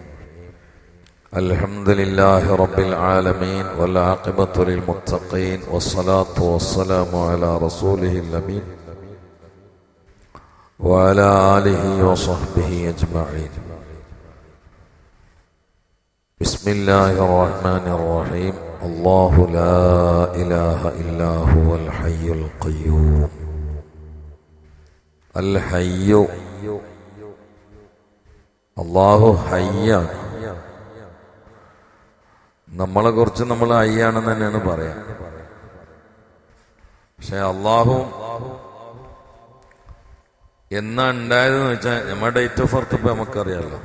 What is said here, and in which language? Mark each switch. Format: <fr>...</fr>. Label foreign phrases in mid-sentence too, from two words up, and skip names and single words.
<ar>الحمد لله رب العالمين والعاقبة للمتقين والصلاة والسلام على رسوله الأمين وعلى آله وصحبه أجمعين. بسم الله الرحمن الرحيم. الله لا إله إلا هو الحي القيوم.</ar> <ml>الحي അല്ലാഹു ഹയ്യാണ്. നമ്മളെ കുറിച്ച് നമ്മൾ ഹയ്യാണെന്ന് തന്നെയാണ് പറയാം. പക്ഷെ അള്ളാഹു എന്നാ ഉണ്ടായതെന്ന് വെച്ചാൽ നമ്മുടെ</ml> <en>date of birth</en> <ml>ഇപ്പൊ നമുക്കറിയാലോ.</ml>